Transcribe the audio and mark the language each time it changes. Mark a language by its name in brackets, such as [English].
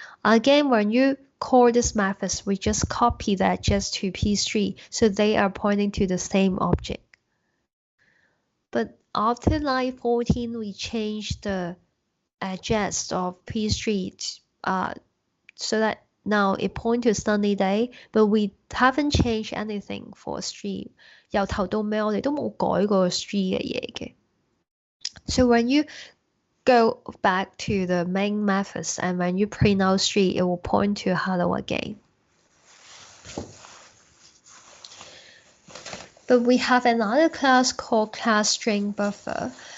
[English] Again, when you call this method, we just copy that just to P3, so they are pointing to the same object. But after line 14, we change the address of P3 so that now it points to sunny day, but we haven't changed anything for stream. [Cantonese] 由頭到尾我哋都冇改過 stream 嘅嘢嘅。 [English] So when you go back to the main methods and when you print out stream, it will point to hello again. But we have another class called class string buffer.